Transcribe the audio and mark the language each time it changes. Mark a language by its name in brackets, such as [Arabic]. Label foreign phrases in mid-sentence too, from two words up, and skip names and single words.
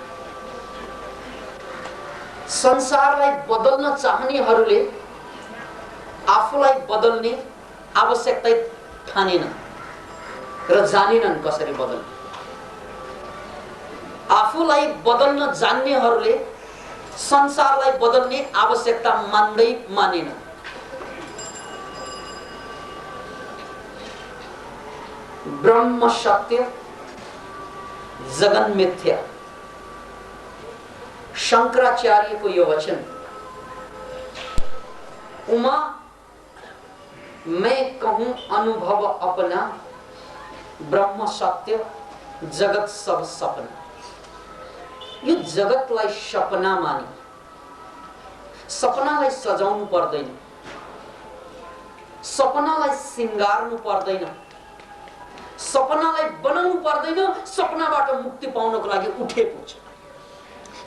[Nepali] संसारलाई बदल्न चाहनेहरूले आफूलाई बदल्ने आवश्यकता ठानेनन् र जानेनन् कसरी बदल्ने। आफूलाई बदल्न जान्नेहरूले संसारलाई बदल्ने आवश्यकता मानेनन्। [Sanskrit] ब्रह्म सत्य, जगन मिथ्या, [Hindi] शंकराचार्य को यह वचन, उमा मैं कहूं अनुभव अपना, ब्रह्म सत्य जगत सब सपना। [Nepali] यो जगतलाई सपना मानी, सपनालाई सजाउनु पर्दैन, सपनालाई सिंगार्नु पर्दैन, सपनालाई बनाउनु पर्दैन। सपनाबाट मुक्ति पाउनको लागि उठेको छ।